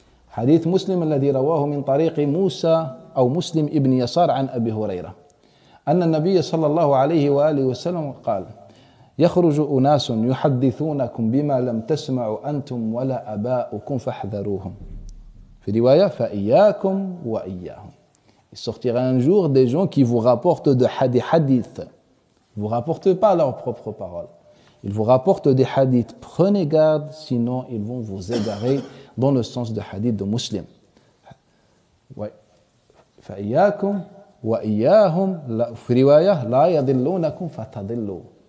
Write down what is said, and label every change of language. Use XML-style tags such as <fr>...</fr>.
<ar>حديث مسلم الذي رواه من طريق موسى أو مسلم ابن يسار عن أبي هريرة أن النبي صلى الله عليه وآله وسلم قال يخرج أناس يحدثونكم بما لم تسمعوا أنتم ولا أباؤكم فاحذروهم. في رواية فإياكم وإياهم.</ar> <fr>Il sortira un jour des gens qui vous rapportent des hadiths. Ils ne vous rapportent pas leurs propres paroles. Ils vous rapportent des hadiths. Prenez garde, sinon ils vont vous égarer dans le sens de hadith de Muslim. Ouais.</fr> <ar>فإياكم وإياهم في رواية لا يضلونكم فتضلوا.</ar>